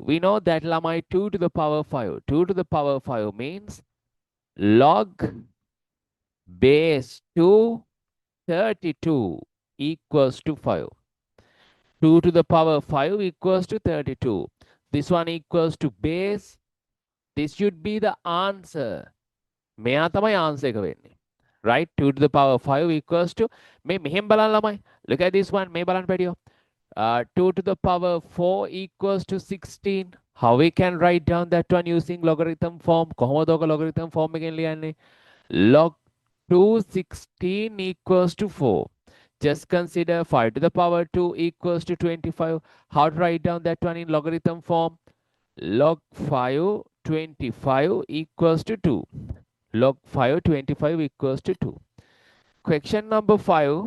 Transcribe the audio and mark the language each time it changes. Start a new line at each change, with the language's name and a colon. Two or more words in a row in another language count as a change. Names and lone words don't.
English: We know that lamai 2 to the power 5. 2 to the power 5 means log base 2 32 equals to 5. 2 to the power 5 equals to 32. This one equals to base. This should be the answer.
Sinhala: මෙයා තමයි answer එක වෙන්නේ.
English: Right? 2 to the power 5 equals to
Sinhala: මේ මෙහෙම බලන්න ළමයි.
English: Look at this one.
Sinhala: මේ බලන්න පැටියෝ.
English: 2 to the power 4 equals to 16. How we can write down that one using logarithm form?
Sinhala: කොහොමද ඔක
English: logarithm form
Sinhala: එකෙන් ලියන්නේ?
English: Log 216 equals to 4. Just consider 5 to the power 2 equals to 25. How to write down that one in logarithm form? Log 5 25 equals to 2. Log 5 25 equals to 2. Question number 5.